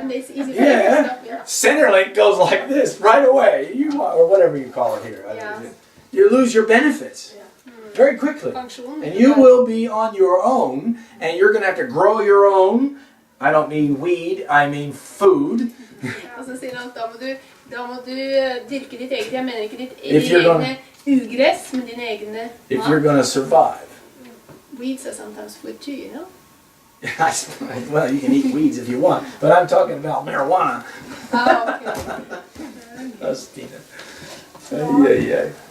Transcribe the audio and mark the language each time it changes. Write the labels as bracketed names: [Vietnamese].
[English] And it's easy for them to stop you. Centerlink goes like this right away. Or whatever you call it here. Yeah. You lose your benefits very quickly. [Norwegian] Pensjon. [English] And you will be on your own, and you're going to have to grow your own I don't mean weed, I mean food. [Norwegian] Og så sier han at da må du dyrke ditt eget. Jeg mener ikke ditt [English] If you're [Norwegian] egne ugress, men dine egne [English] If you're going to survive. Weeds are sometimes food too, you know? Well, you can eat weeds if you want, but I'm talking about marijuana. Ah, okay. That's Stine. Yeah.